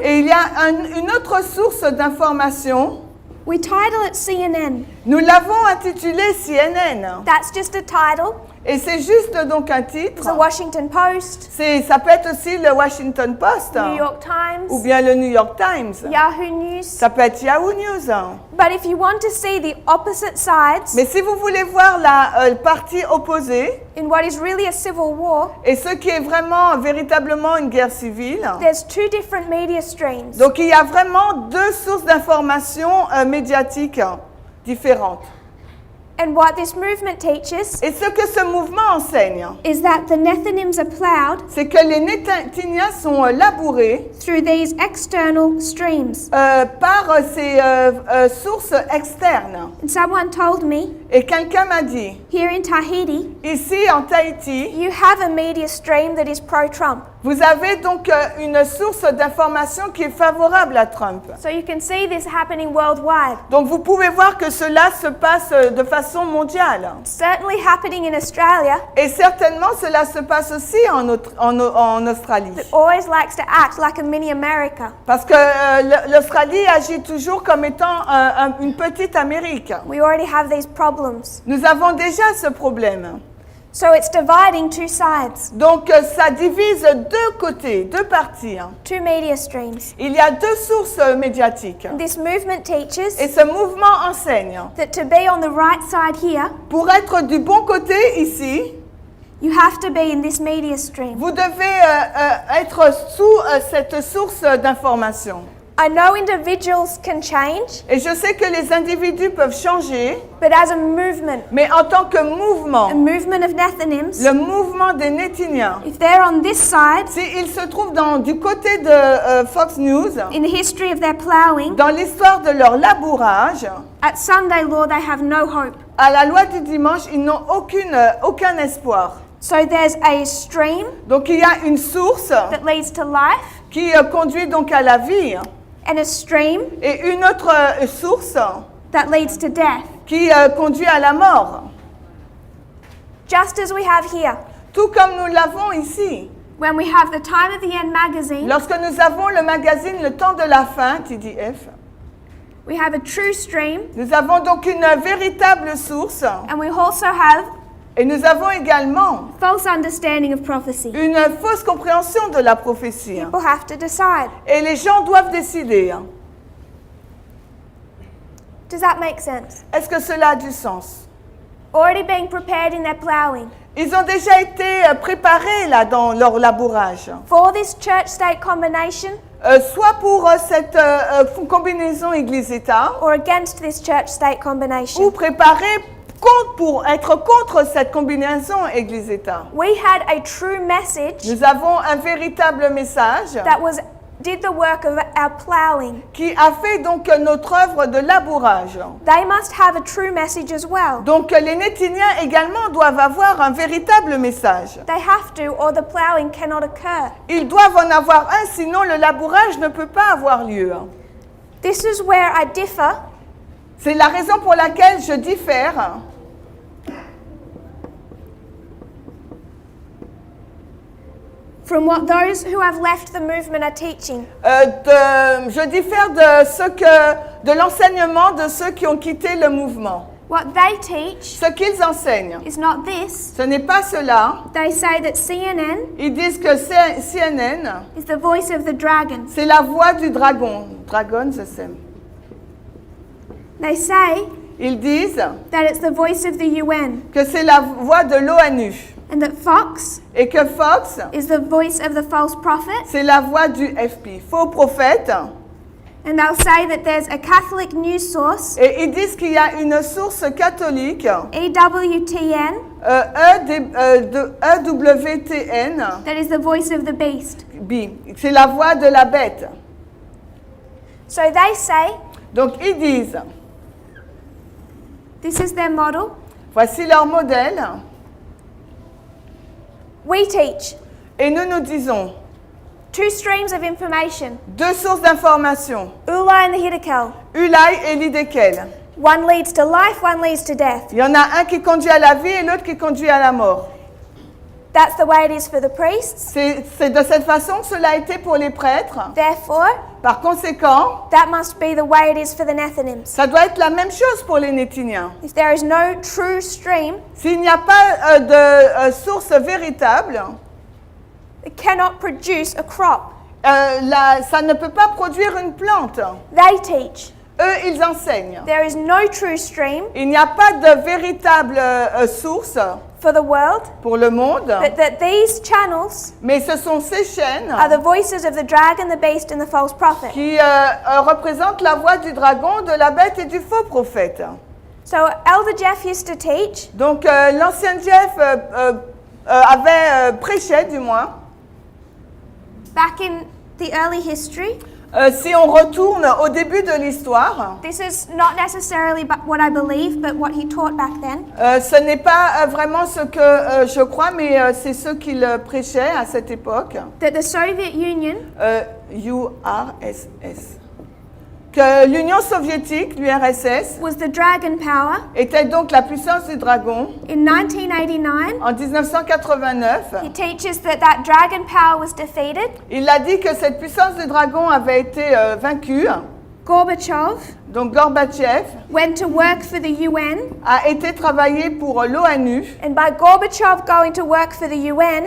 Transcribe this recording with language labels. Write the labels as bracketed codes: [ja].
[fr] Et il y a une autre source d'information. [en] We title it CNN. [fr] Nous l'avons intitulé CNN. [en] That's just a title. [fr] Et c'est juste donc un titre. [en] The Washington Post, [fr] Ça peut être aussi le Washington Post [en] New York Times, [fr] ou bien le New York Times. [en] Yahoo News. [fr] Ça peut être Yahoo News. [en] But if you want to see the opposite sides [fr] Mais si vous voulez voir la partie opposée [en] in what is really a civil war, [fr] et ce qui est vraiment véritablement une guerre civile, [en] there's two different media streams. [fr] donc il y a vraiment deux sources d'information médiatiques différentes. [en] And what this movement teaches [fr] Et ce que ce mouvement enseigne, [en] is that the Nethinims are plowed [fr] c'est que les Néthiniens sont labourés [en] through these external streams. [fr] par ces sources externes. [en] And someone told me, [fr] Et quelqu'un m'a dit, [en] here in Tahiti, [fr] ici en Tahiti, [en] you have a media stream that is pro-Trump. [fr] vous avez donc une source d'information qui est favorable à Trump. [en] So you can see this happening worldwide. [fr] Donc vous pouvez voir que cela se passe de façon mondiale. [en] It's certainly happening in Australia. [fr] Et certainement cela se passe aussi en Australie. [en] It always likes to act like a mini America. [fr] Parce que l'Australie agit toujours comme étant une petite Amérique. [en] We already have these problems. [fr] Nous avons déjà ce problème. [en] So it's dividing two sides, [fr] Donc ça divise deux côtés, deux parties. [en] two media streams. [fr] Il y a deux sources médiatiques. [en] This movement teaches [fr] Et ce mouvement enseigne. [en] that to be on the right side here, [fr] Pour être du bon côté ici, [en] you have to be in this media stream. [fr] vous devez être sous cette source d'information. [en] I know individuals can change, [fr] Et je sais que les individus peuvent changer, [en] but as a movement [fr] mais en tant que mouvement, [en] of Nethinims, [fr] le mouvement des Néthiniens, [en] if they're on this side, [fr] s'ils se trouvent du côté de Fox News, [en] in the history of their ploughing, [fr] dans l'histoire de leur labourage, [en] at Sunday law they have no hope. [fr] à la loi du dimanche, ils n'ont aucun espoir. [en] So there's a stream [fr] Donc il y a une source [en] that leads to life, [fr] qui conduit donc à la vie [en] and a stream [fr] et une autre source [en] that leads to death. [fr] qui conduit à la mort. [en] Just as we have here, [fr] Tout comme nous l'avons ici. [en] when we have the Time of the End magazine, [fr] lorsque nous avons le magazine Le Temps de la Fin, TDF, [en] we have a true stream, [fr] nous avons donc une véritable source [en] and we also have [fr] et nous avons également [en] false understanding of prophecy. [fr] une fausse compréhension de la prophétie. [en] People have to decide. [fr] Et les gens doivent décider. [en] Does that make sense? [fr] Est-ce que cela a du sens? [en] Already being prepared in their plowing. [fr] Ils ont déjà été préparés là dans leur labourage. [en] For this church-state combination [fr] Soit pour cette combinaison Église-État, [en] or against this church-state [fr] ou [en] combination. [fr] préparés pour être contre cette combinaison Église-État. [en] We had a true message [fr] Nous avons un véritable message [en] that did the work of our plowing. [fr] qui a fait donc notre œuvre de labourage. [en] They must have a true message as well. [fr] Donc les Nétiniens également doivent avoir un véritable message. [en] They have to, or the plowing cannot occur. [fr] Ils doivent en avoir un, sinon le labourage ne peut pas avoir lieu. [en] This is where I differ [fr] C'est la raison pour laquelle je diffère [en] from what those who have left the movement are teaching. [fr] je diffère de l'enseignement de ceux qui ont quitté le mouvement. [en] What they teach [fr] Ce qu'ils enseignent, [en] is not this. [fr] ce n'est pas cela. [en] They say that CNN [fr] Ils disent que CNN, [en] is the voice of the dragon. [fr] c'est la voix du dragon. Dragon, je sais. [en] They say [fr] Ils disent [en] that it's the voice of the UN, [fr] que c'est la voix de l'ONU [en] and that Fox [fr] et que Fox, [en] is the voice of the false prophet. [fr] c'est la voix du FP, faux prophète. [en] And they'll say that there's a Catholic news source, [fr] Et ils disent qu'il y a une source catholique, [en] EWTN, [fr] EWTN, [en] that is the voice of the beast. [fr] c'est la voix de la bête. [en] So they say, [fr] Donc ils disent, [en] this is their model. [fr] voici leur modèle, [en] We teach [fr] et nous disons, [en] two streams of information, [fr] deux sources d'information, [en] Ula and the Hiddekel. [fr] Ulai et l'Hiddekel. [en] One leads to life, one leads to death. [fr] Il y en a un qui conduit à la vie et l'autre qui conduit à la mort. [en] That's the way it is for the priests. [fr] C'est de cette façon que cela a été pour les prêtres. [en] Therefore, [fr] Par conséquent, [en] that must be the way it is for the Nethinims. [fr] ça doit être la même chose pour les Nétiniens. [en] If there is no true stream, [fr] S'il n'y a pas de source véritable, [en] it cannot produce a crop. [fr] ça ne peut pas produire une plante. [en] They teach [fr] Eux, ils enseignent. [en] there is no true stream [fr] Il n'y a pas de véritable source [en] for the world, [fr] pour le monde, [en] but that these channels [fr] mais ce sont ces chaînes [en] are the voices of the dragon, the beast, and the false prophet. [fr] qui représentent la voix du dragon, de la bête et du faux prophète. [en] So Elder Jeff used to teach [fr] Donc l'ancien Jeff avait prêché, du moins. [en] back in the early history. [fr] Si on retourne au début de l'histoire, [en] This is not necessarily what I believe, but what he taught back then. [fr] ce n'est pas vraiment ce que je crois, mais c'est ce qu'il prêchait à cette époque. [en] That the Soviet Union [fr] URSS. Que l'Union soviétique, l'URSS, [en] was the dragon power. [fr] était donc la puissance du dragon. [en] In 1989, [fr] En 1989, [en] he teaches that dragon power was defeated. [fr] il a dit que cette puissance du dragon avait été vaincue. [en] Gorbachev [fr] Donc Gorbatchev [en] went to work for the UN, [fr] a été travailler pour l'ONU. [en] and by Gorbachev going to work for the UN,